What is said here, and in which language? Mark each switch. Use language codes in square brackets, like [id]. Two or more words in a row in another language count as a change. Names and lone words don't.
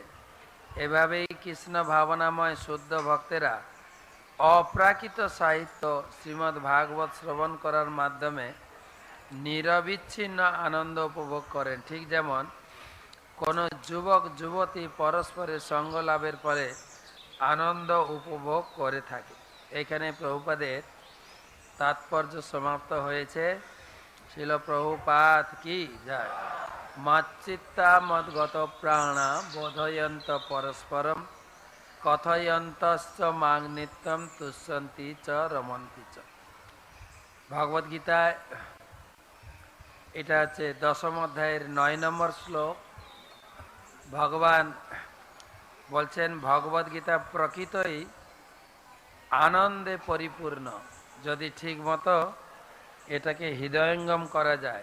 [bn] এভাবেই কৃষ্ণ ভাবনাময় শুদ্ধ ভক্তেরা অপ্রাকৃত সাহিত্য শ্রীমদ্ ভাগবত শ্রবণ করার মাধ্যমে নিরবিচ্ছিন্ন আনন্দ উপভোগ করেন। ঠিক যেমন কোনো যুবক যুবতী পরস্পরের সঙ্গ লাভের পরে আনন্দ উপভোগ করে থাকে। এখানে প্রভুপাদের তাৎপর্য সমাপ্ত হয়েছে। শিল প্রভুপাদ কি যায়। [sa] মচ্চিত্তা মদ্গত প্রাণা বোধয়ন্ত পরস্পরম কথয়ন্তশ্চ মাং নিত্যম তুষ্যন্তি চ রমন্তি চ। [bn] ভগবদ্গীতায় এটা হচ্ছে 10ম অধ্যায়ের 9 নম্বর শ্লোক। ভগবান বলছেন ভগবদ্গীতা প্রকৃতই আনন্দে পরিপূর্ণ, যদি ঠিক মতো এটাকে হৃদয়ঙ্গম করা যায়।